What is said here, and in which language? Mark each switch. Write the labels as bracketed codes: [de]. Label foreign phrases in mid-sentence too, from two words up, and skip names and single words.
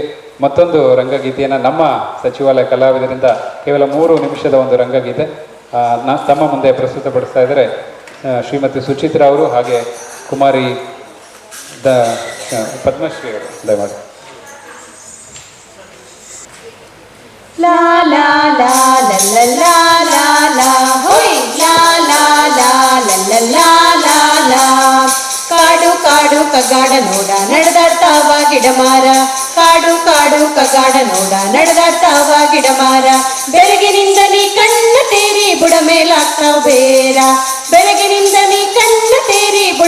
[kn] ಮತ್ತೊಂದು ರಂಗಗೀತೆಯನ್ನು ನಮ್ಮ ಸಚಿವಾಲಯ ಕಲಾವಿದರಿಂದ ಕೇವಲ 3 ನಿಮಿಷದ ಒಂದು ರಂಗಗೀತೆ ತಮ್ಮ ಮುಂದೆ ಪ್ರಸ್ತುತಪಡಿಸ್ತಾ ಇದ್ದಾರೆ ಶ್ರೀಮತಿ ಸುಚಿತ್ರಾ ಅವರು, ಹಾಗೆ ಕುಮಾರಿ ಪದ್ಮಶ್ರೀ ಅವರು. ದಯಮಾಡಿ. ಲಾ ಲಾ ಲಾ ಲಾ ಲಾ ಲಾ ಲಾ ಹೋಯ್ ಲಾ ಲಾ ಲಾ ಲಾ ಲಾ ಲಾ ಲಾ ಕಾಡು ಕಾಡು ಕಗ್ಗಾಡ ನೋಡ ನಡೆದಾಡ್ತಾವ ಗಿಡಮಾರ, ಕಾಡು ಕಾಡು ಕಗ್ಗಾಡ ನೋಡ ನಡೆದಾಡ್ತಾವ ಗಿಡಮಾರ, ಬೆಳಗಿನಿಂದ ನೀ ಕಣ್ಣ ತೇರಿ ಬುಡ ಮೇಲಾಗ್ತಾವ ಬೇರ, ಬೆಳಗಿನಿಂದ ನೀ ಕಣ್ಣ ತೇರಿ ಬುಡ